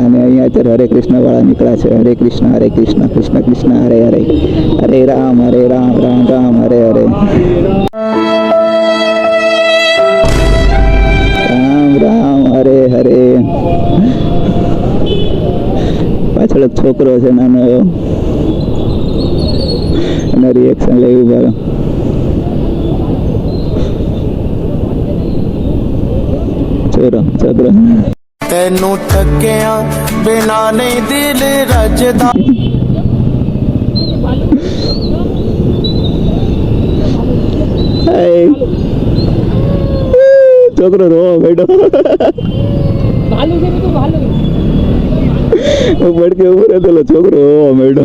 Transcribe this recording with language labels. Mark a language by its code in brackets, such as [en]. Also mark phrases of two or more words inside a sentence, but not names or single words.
[gu] અને અહીંયા અત્યારે હરે કૃષ્ણ વાળા નીકળ્યા છે. હરે કૃષ્ણ કૃષ્ણ કૃષ્ણ હરે હરે, હરે રામ રામ રામ હરે હરે, રામ રામ હરે હરે. પાછળ એક છોકરો છે નાનો એવો, એના રિએક્શન લેવું પડે. છોકરો [pa] ਤੈਨੂੰ ਟੱਕਿਆਂ ਬਿਨਾ ਨਹੀਂ ਦਿਲ ਰਜਦਾ. [gu] છોકરો રોવા બેઠો. પડકે ઉભો રહેલો છોકરો રોવા બેઠો.